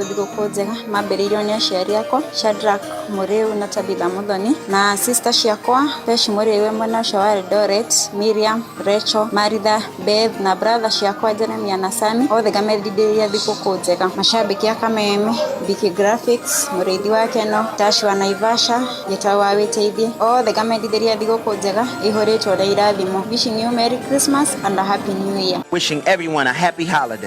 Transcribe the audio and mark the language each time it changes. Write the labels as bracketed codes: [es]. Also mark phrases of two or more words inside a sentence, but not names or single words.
[ki] thigũkũ njega mambĩrĩirio nĩ aciari akwa Shadrack Muriu na Tabitha Muthoni na sister ciakwa Pesh Muriu mwena ũcio wa Eldoret Miriam Rachel Maritha Beth na brother ciakwa Jeremia na Sami othe gamendithĩria thigũkũ njega mashabiki a Kameme Biki Graphics Muriithi wa Keno Tash wa Naivasha Gĩtaũ Wĩteithie othe gamendithĩria thigũkũ njega ihũrĩtwo na irathimo. [en] Wishing you Merry Christmas and a Happy New Year. Wishing everyone a happy holiday.